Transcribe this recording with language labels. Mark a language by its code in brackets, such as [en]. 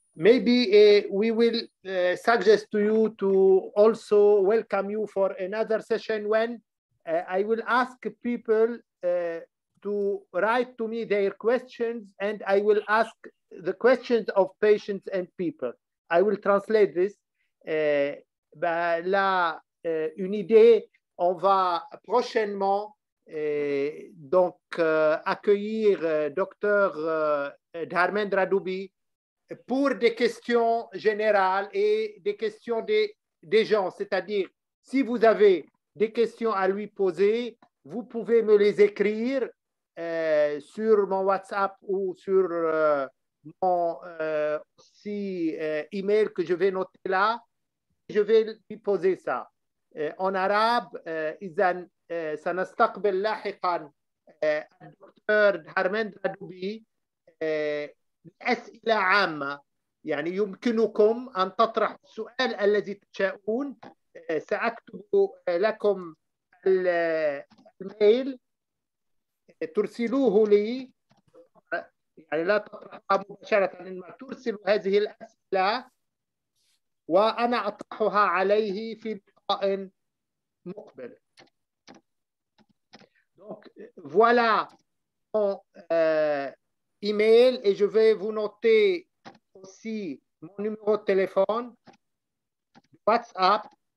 [en] Maybe we will suggest to you to also welcome you for another session when I will ask people to write to me their questions, and I will ask the questions of patients and people. I will translate this. [fr] Là, une idée, on va prochainement donc accueillir Dr Dharmrndra Dube pour des questions générales et des questions des gens. C'est-à-dire, si vous avez des questions à lui poser, vous pouvez me les écrire sur mon WhatsApp ou sur mon aussi email que je vais noter là. Je vais lui poser ça. En arabe, [ar] إذن سنستقبل لاحقا الدكتور دهارمندرا دوبي أسئلة عامة. يعني يمكنكم أن تطرحوا السؤال الذي تشاءون. سأكتب لكم الميل ترسلوه لي، يعني لا تطرحها مباشرة، إنما ترسلوا هذه الأسئلة وأنا أطرحها عليه في لقاء مقبل. [fr] Donc, voilà mon email et je vais vous noter aussi mon numéro de téléphone, WhatsApp.